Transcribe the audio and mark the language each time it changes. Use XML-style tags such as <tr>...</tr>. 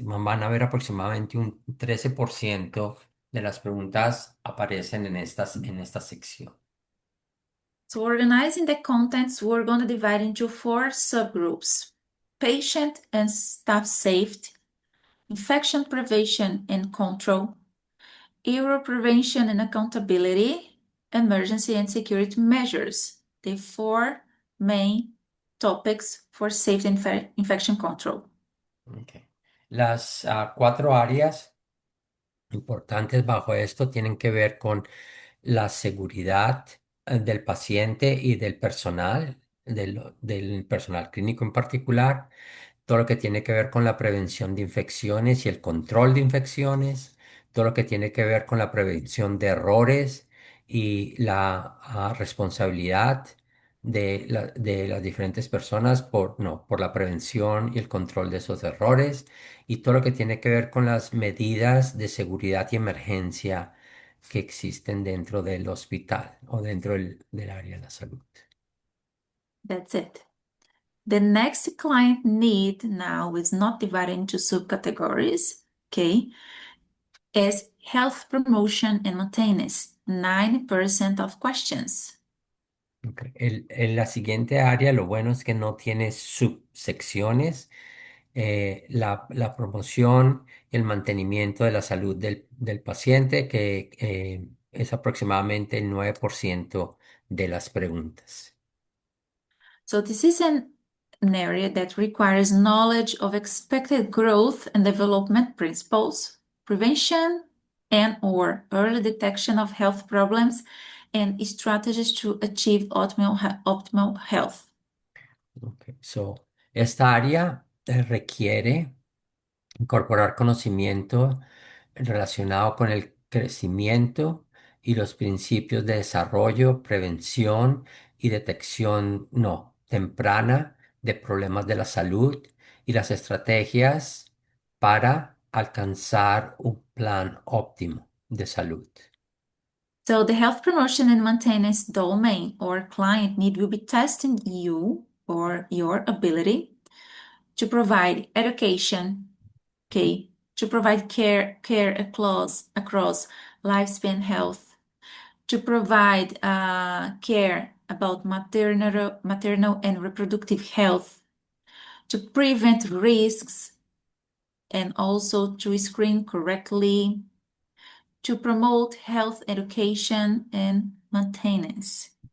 <es>Van a ver aproximadamente un 13% de las preguntas aparecen en esta sección.</es> <en>So organizing the contents, we're going to divide into four subgroups: patient and staff safety, infection prevention and control, error prevention and accountability, emergency and security measures, the four main topics for safety and infection control. Ok.</en> <es>Las cuatro áreas importantes bajo esto tienen que ver con la seguridad del paciente y del personal, del personal clínico en particular, todo lo que tiene que ver con la prevención de infecciones y el control de infecciones, todo lo que tiene que ver con la prevención de errores y la responsabilidad de las diferentes personas por la prevención y el control de esos errores y todo lo que tiene que ver con las medidas de seguridad y emergencia que existen dentro del hospital o dentro del área de la salud.</es> <en>That's it. The next client need now is not divided into subcategories, okay? Is health promotion and maintenance, 90% of questions. Ok.</en> <es>En la siguiente área, lo bueno es que no tiene subsecciones. La promoción y el mantenimiento de la salud del paciente, que es aproximadamente el 9% de las preguntas.</es> <en>So this is an area that requires knowledge of expected growth and development principles, prevention and or early detection of health problems, and strategies to achieve optimal health. Ok.</en> <es>Esta área requiere incorporar conocimiento relacionado con el crecimiento y los principios de desarrollo, prevención y detección no temprana de problemas de la salud y las estrategias para alcanzar un plan óptimo de salud.</es> <en>So the health promotion and maintenance domain or client need will be testing you or your ability to provide education, okay, to provide care across lifespan health, to provide care about maternal and reproductive health, to prevent risks, and also to screen correctly, to promote health education and maintenance.</en>